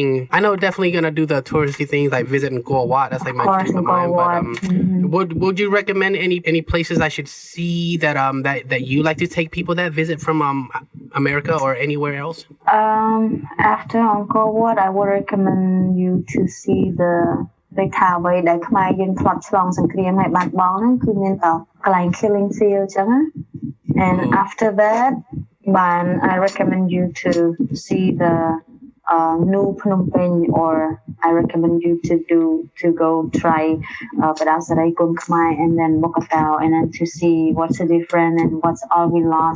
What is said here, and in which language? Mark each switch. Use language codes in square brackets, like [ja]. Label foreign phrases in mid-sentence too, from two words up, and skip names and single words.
[en] I know definitely gonna do the touristy things like visit in Wat. That's like my dream of mine. But would you recommend any places I should see that you like to take people that visit from America or anywhere else? After Angkor Wat, I would recommend you to see the [km] ដូចថាអ្វីដែលខ្មែរយើងធ្លាប់ឆ្លងសង្គ្រាមហើយបាត់បង់ហ្នឹងគឺមានតែកន្លែង killing field អញ្ចឹងណា [en] and after that I recommend you to see the New Phnom Penh, or I recommend you to go try Pradal Serey, Kun Khmer, and then Bokator, and then to see what's the difference and what's all we lost.